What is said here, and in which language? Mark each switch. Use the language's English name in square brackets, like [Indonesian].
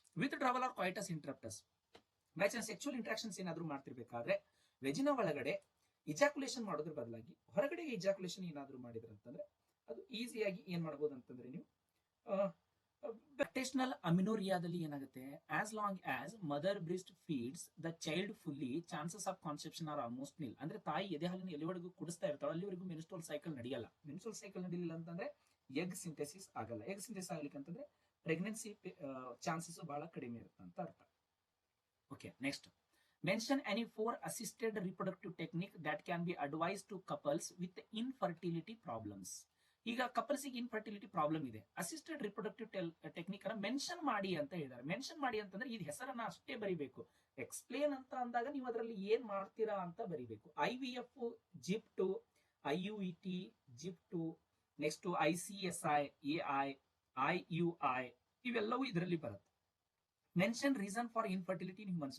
[English] Withdrawal or coitus interruptus. [Kannada] By chance ಸೆಕ್ಚುವಲ್ interactions ಏನಾದ್ರೂ ಮಾಡ್ತಿರ್ಬೇಕಾದ್ರೆ ವೆಜಿನ ಒಳಗಡೆ ejaculation ಮಾಡೋದ್ರ ಬದಲಾಗಿ ಹೊರಗಡೆ ಇಜಾಕ್ಯುಲೇಷನ್ ಏನಾದ್ರೂ ಮಾಡಿದ್ರೆ ಅಂತಂದ್ರೆ ಅದು ಈಸಿಯಾಗಿ ಏನ್ ಮಾಡಬಹುದು ಅಂತಂದ್ರೆ ನೀವು ಲ್ಯಾಕ್ಟೇಷನಲ್ ಅಮಿನೋರಿಯಾದಲ್ಲಿ ಏನಾಗುತ್ತೆ, [English] As long as mother breast feeds the child fully, chances of conception are almost nil. [Kannada] ಅಂದ್ರೆ ತಾಯಿ ಎದೆ ಹಾಲಿನ ಎಲ್ಲಿವರೆಗೂ ಕುಡಿಸ್ತಾ ಇರ್ತಾಳೆ ಅಲ್ಲಿವರೆಗೂ ಮೆನ್ಸ್ಟ್ರುವಲ್ ಸೈಕಲ್ ನಡೆಯಲ್ಲ. ಮೆನ್ಸ್ಟ್ರುವಲ್ ಸೈಕಲ್ ನಡೀಲಿಲ್ಲ ಅಂತಂದ್ರೆ ಎಗ್ ಸಿಂಥೆಸಿಸ್ ಆಗಲ್ಲ. ಎಗ್ ಸಿಂಥೆಸಿಸ್ ಆಗ್ಲಿಕ್ಕೆ ಅಂತಂದ್ರೆ ಪ್ರೆಗ್ನೆನ್ಸಿ ಚಾನ್ಸಸ್ ಬಹಳ ಕಡಿಮೆ ಇರುತ್ತೆ ಅಂತ ಅರ್ಥ. [English] Okay, next. Mention any 4 assisted reproductive technique that can be advised to couples with infertility problems. [Kannada] ಈಗ ಕಪಲ್ಸ್ ಇನ್ಫರ್ಟಿಲಿಟಿ ಪ್ರಾಬ್ಲಮ್ ಇದೆ, ಅಸಿಸ್ಟೆಡ್ ರಿಪ್ರೊಡಕ್ಟಿವ್ ಟೆಕ್ನಿಕ್ ಅನ್ನ ಮೆನ್ಷನ್ ಮಾಡಿ ಅಂತ ಹೇಳಿದ್ದಾರೆ. ಮೆನ್ಷನ್ ಮಾಡಿ ಅಂತಂದ್ರೆ ಈ ಹೆಸರನ್ನ ಅಷ್ಟೇ ಬರಿಬೇಕು. ಎಕ್ಸ್ಪ್ಲೇನ್ ಅಂತ ಅಂದಾಗ ನೀವು ಅದರಲ್ಲಿ ಏನ್ ಮಾಡ್ತೀರಾ ಅಂತ ಬರಿಬೇಕು. IVF, ಜಿಪ್ಟು, IUET, ಜಿಪ್ಟು, next ICSI, AI, IUI, ಇವೆಲ್ಲವೂ ಇದರಲ್ಲಿ ಬರುತ್ತೆ. [English] Mention reason for infertility in humans.